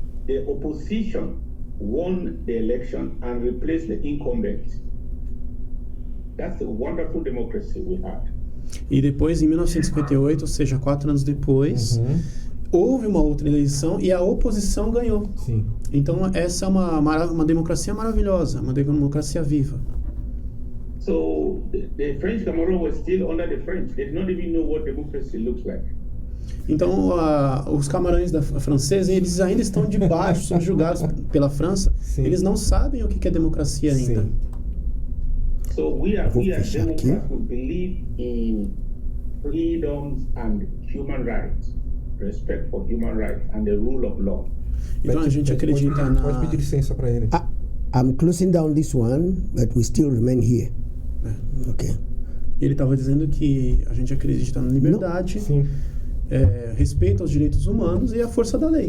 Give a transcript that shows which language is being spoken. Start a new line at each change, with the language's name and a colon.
English: The opposition won the election and replaced the incumbent. That's a wonderful democracy we had.
Portuguese: E depois, em 1958, ou seja, 4 anos depois, houve uma outra eleição e a oposição ganhou. Então, essa é uma democracia maravilhosa, uma democracia viva.
English: So, the French Cameroon was still under the French. They did not even know what democracy looks like.
Portuguese: Então, os camarões franceses, eles ainda estão debaixo, subjugados pela França. Eles não sabem o que é democracia ainda.
English: So we are democrats who believe in freedoms and human rights, respect for human rights and the rule of law.
Portuguese: Então a gente acredita na... Pode pedir licença para ele.
English: I'm closing down this one, but we still remain here. Okay.
Portuguese: Ele estava dizendo que a gente acredita na liberdade, respeito aos direitos humanos e a força da lei.